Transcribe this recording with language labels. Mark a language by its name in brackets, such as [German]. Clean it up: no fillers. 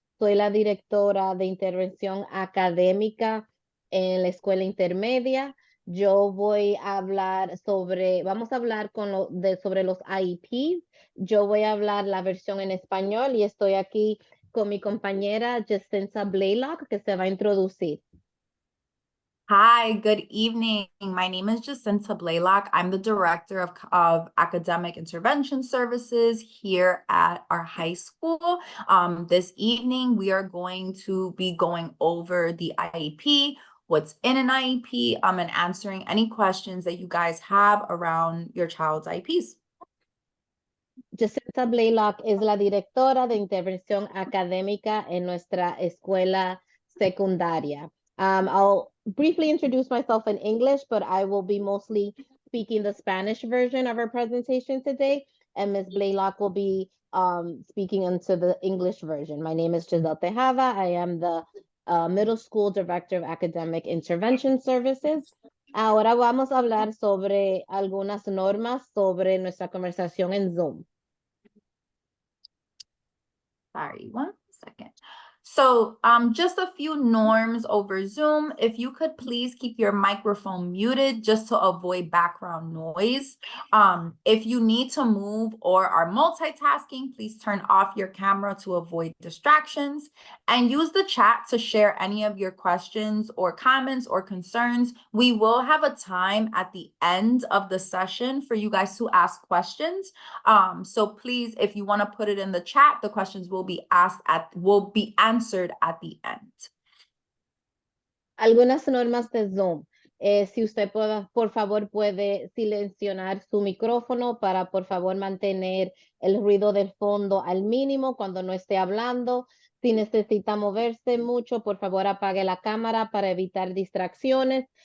[Spanish] Soy la directora de intervención académica en la escuela intermedia. Yo voy a hablar vamos a hablar sobre los IEPs. Yo voy a hablar la versión en español y estoy aquí con mi compañera Jacinta Blaylock, que se va a introducir. [English] Hi, good evening. My name is Jacinta Blaylock. I'm the director of academic intervention services here at our high school. This evening, we are going to be going over the IEP, what's in an IEP, and answering any questions that you guys have around your child's IEPs. [Spanish] Jacinta Blaylock es la directora de intervención académica en nuestra escuela secundaria. [English] I'll briefly introduce myself in English, but I will be mostly speaking the Spanish version of our presentation today, and Ms. Blaylock will be speaking into the English version. My name is Giselle Tejada. I am the Middle School Director of Academic Intervention Services. [Spanish] Ahora vamos a hablar sobre algunas normas sobre nuestra conversación en Zoom. [English] Sorry, 1 second. So just a few norms over Zoom. If you could please keep your microphone muted just to avoid background noise. If you need to move or are multitasking, please turn off your camera to avoid distractions and use the chat to share any of your questions or comments or concerns. We will have a time at the end of the session for you guys to ask questions. So please, if you want to put it in the chat, the questions will be answered at the end. [Spanish] Algunas normas de Zoom. Si usted por favor puede silenciar su micrófono para por favor mantener el ruido del fondo al mínimo cuando no esté hablando. Si necesita moverse mucho, por favor apague la cámara para evitar distracciones.